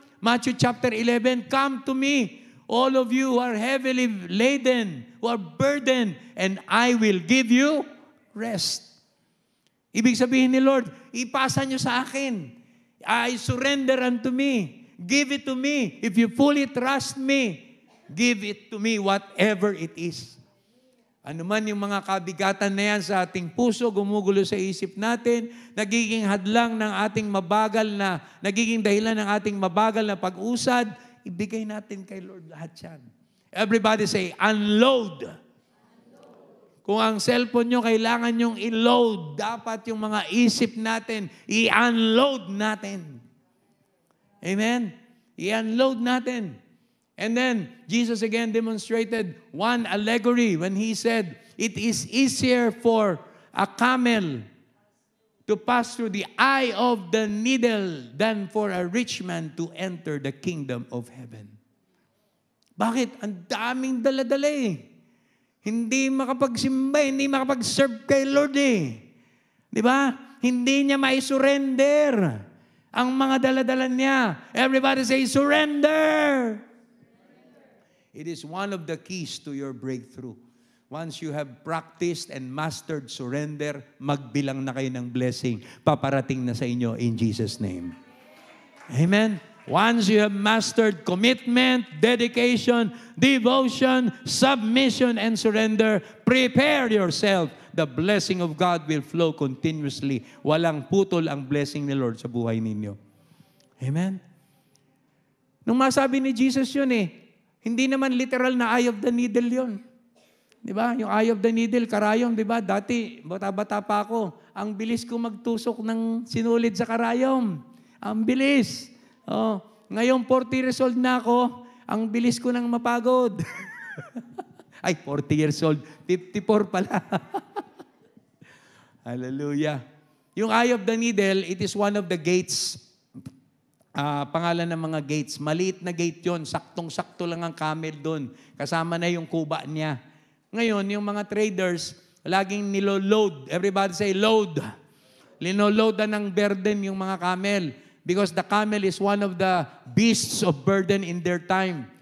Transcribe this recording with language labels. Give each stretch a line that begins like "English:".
English: Matthew chapter 11, come to me, all of you who are heavily laden, who are burdened, and I will give you rest.
Filipino: Ibig sabihin ni Lord, ipasa nyo sa akin.
English: I surrender unto me. Give it to me. If you fully trust me, give it to me, whatever it is.
Filipino: Ano man yung mga kabigatan na yan sa ating puso, gumugulo sa isip natin, nagiging hadlang ng ating mabagal na, nagiging dahilan ng ating mabagal na pag-usad, ibigay natin kay Lord lahat yan.
English: Everybody say, unload.
Filipino: Kung ang cellphone nyo, kailangan nyong i-load. Dapat yung mga isip natin, i-unload natin. Amen? I-unload natin.
English: And then, Jesus again demonstrated one allegory when He said, it is easier for a camel to pass through the eye of the needle than for a rich man to enter the kingdom of heaven.
Filipino: Bakit? Ang daming dala-dala eh. Hindi makapagsimba, hindi makapag-serve kay Lord eh. Di ba? Hindi niya mai-surrender ang mga dala-dala niya.
English: Everybody say, surrender! It is one of the keys to your breakthrough. Once you have practiced and mastered surrender,
Filipino: magbilang na kayo ng blessing. Paparating na sa inyo
English: in Jesus' name.
Filipino: Amen?
English: Once you have mastered commitment, dedication, devotion, submission, and surrender, prepare yourself. The blessing of God will flow continuously.
Filipino: Walang putol ang blessing ni Lord sa buhay ninyo. Amen? Nung masabi ni Jesus yun hindi naman literal na
English: eye of the needle
Filipino: yun. Di ba? Yung eye of the needle, karayom, di ba? Dati, bata-bata pa ako, ang bilis ko magtusok ng sinulid sa karayom. Ang bilis. Oh, ngayon, 40 years old na ako, ang bilis ko nang mapagod. Ay, 40 years old, 54 pala. Hallelujah.
English: Yung eye of the needle, it is one of the gates.
Filipino: Pangalan ng mga gates. Maliit na gate yon, saktong-sakto lang ang camel doon. Kasama na yung kuba niya. Ngayon, yung mga traders, laging nilo-load.
English: Everybody say, load.
Filipino: Linoloadan ng burden yung mga camel.
English: Because the camel is one of the beasts of burden in their time.